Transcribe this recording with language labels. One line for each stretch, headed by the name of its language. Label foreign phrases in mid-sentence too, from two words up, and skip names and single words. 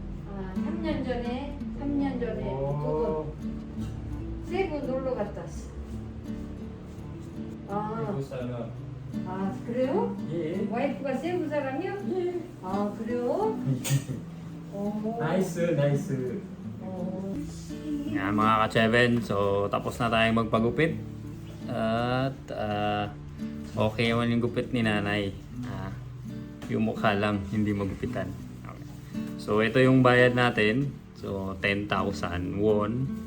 Korean: 3년 전에 두 번. 세부 놀러 갔다 왔어. 미국 사람. 그래요? 예. 와이프가 세부 사람이요? 예. 그래요? Nice.
Filipino: Yan mga ka-Cheven, so tapos na tayong magpagupit. At okay naman yung gupit ni nanay. Yung mukha lang, hindi magupitan. Okay. So ito yung bayad natin. So 10,000 won.